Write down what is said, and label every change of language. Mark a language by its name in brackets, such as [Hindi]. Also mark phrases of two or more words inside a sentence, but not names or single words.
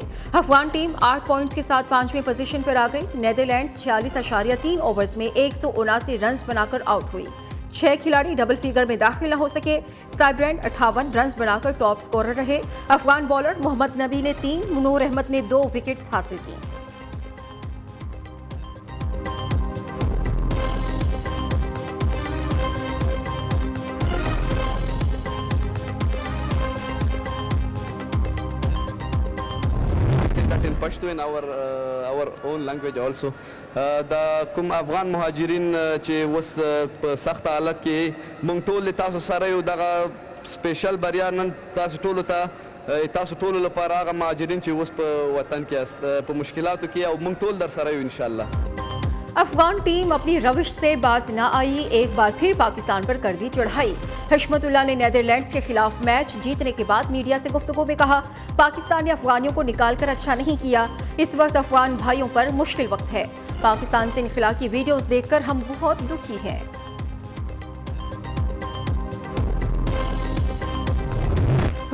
[Hindi] अफगान टीम 8 पॉइंट्स के साथ 5वीं पोजीशन पर आ गई। नेदरलैंड्स 46.3 ओवर्स में 179 रन बनाकर आउट हुई। 6 खिलाड़ी [English] double figure [Hindi] में दाखिल न हो सके। साइब्रेंड 58 रन बनाकर [English] top scorer [Hindi] रहे। अफगान बॉलर मोहम्मद नबी ने 3, मुनूर अहमद ने 2 विकेट्स हासिल की। [English] in Pashto in our own language also [Pashto] دا کوم افغان مهاجرین چې وس په سخت حالت کې مونږ ټول تاسو سره یو دغه سپیشل بریا نن تاسو ټول لپاره هغه مهاجرین چې وس په وطن کې په مشکلاتو کې او مونږ ټول در سره یو [Arabic] ان شاء الله। [Hindi] अफगान टीम अपनी रविश से बाज न आई। एक बार फिर पाकिस्तान पर कर दी चढ़ाई। हशमतुल्लाह ने नेदरलैंड्स के खिलाफ मैच जीतने के बाद मीडिया से गुफ्तगू में कहा, पाकिस्तान ने अफगानियों को निकालकर अच्छा नहीं किया। इस वक्त अफगान भाइयों पर मुश्किल वक्त है। पाकिस्तान से इनखिला की वीडियोस देखकर हम बहुत दुखी हैं।